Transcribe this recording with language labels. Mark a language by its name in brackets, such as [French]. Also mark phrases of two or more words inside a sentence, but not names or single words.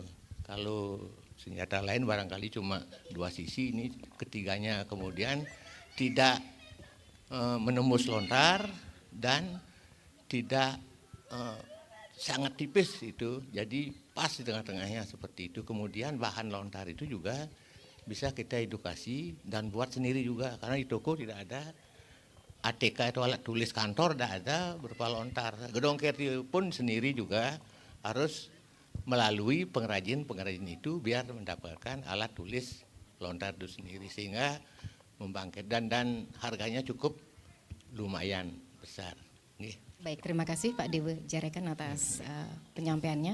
[Indonesian] Kalau senjata lain barangkali cuma dua sisi, ini ketiganya kemudian tidak menembus lontar dan tidak sangat tipis itu, jadi pas di tengah-tengahnya seperti itu. Kemudian bahan lontar itu juga bisa kita edukasi dan buat sendiri juga, karena di toko tidak ada ATK atau alat tulis kantor, tidak ada berupa lontar. Gedong kerti pun sendiri juga harus melalui pengrajin itu biar mendapatkan alat tulis lontar itu sendiri, sehingga membangkit dan harganya cukup lumayan besar. Nih. Baik, terima kasih Pak Dewa Jarekan atas penyampaiannya.